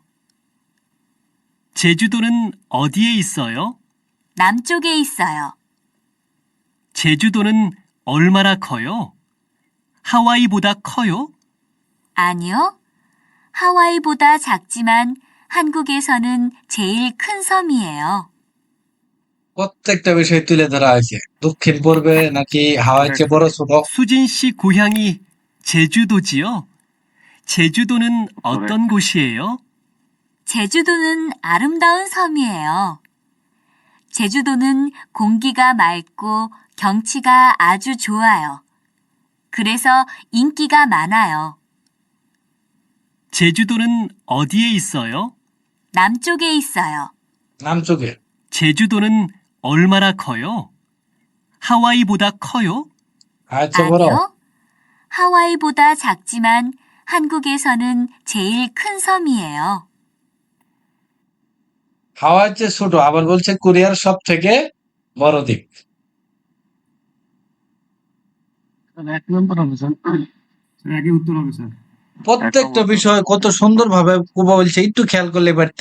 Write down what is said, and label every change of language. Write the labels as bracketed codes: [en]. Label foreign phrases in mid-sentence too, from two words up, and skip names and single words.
[ko] 제주도는 어디에 있어요? 남쪽에 있어요. 제주도는 얼마나 커요? 하와이보다 커요? 아니요. 하와이보다 작지만 한국에서는 제일 큰 섬이에요. [bn] প্রত্যেকটা বিষয় তুলে ধরা হয়েছে। দক্ষিণ পূর্বে নাকি হাওয়াই চেয়ে বড় ছোট? [ko] 수진 씨 고향이 제주도지요? 제주도는 어떤 곳이에요? 제주도는 아름다운 섬이에요. 제주도는 공기가 맑고 경치가 아주 좋아요. 그래서 인기가 많아요. 제주도는 어디에 있어요? 남쪽에 있어요. 남쪽에। 제주도는 얼마나 커요? 하와이보다 커요? [bn] হাওয়াই চেয়ে বড়? [ko] 아니요. 하와이보다 작지만 한국에서는 제일 큰 섬이에요. [bn] হাওয়াই চেয়ে ছোট, আবার বলছে কোরিয়ার সব থেকে বড় দ্বীপ। 1 নম্বর হবে স্যার। স্যার আগে উত্তর হবে স্যার। প্রত্যেকটা বিষয় কত সুন্দরভাবে কুবা বলছে, একটু খেয়াল করলে পারতেন।